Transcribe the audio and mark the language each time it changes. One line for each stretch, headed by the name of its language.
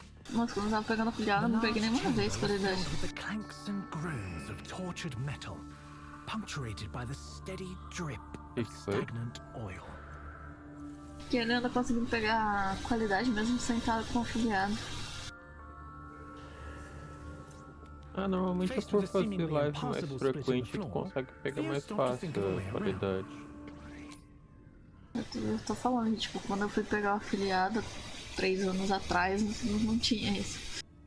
Portuguese: Nossa, quando eu tava pegando afiliado, eu não peguei nenhuma vez qualidade.
English: with the clanks and groans of tortured metal, punctuated by the steady drip of stagnant oil.
Portuguese: Que ele anda conseguindo pegar a qualidade mesmo sentado com afiliado. Ah, normalmente é por fazer live mais frequente que tu consegue pegar mais fácil a qualidade. Eu tô falando, tipo, quando eu fui pegar o afiliado 3 anos atrás, não tinha isso.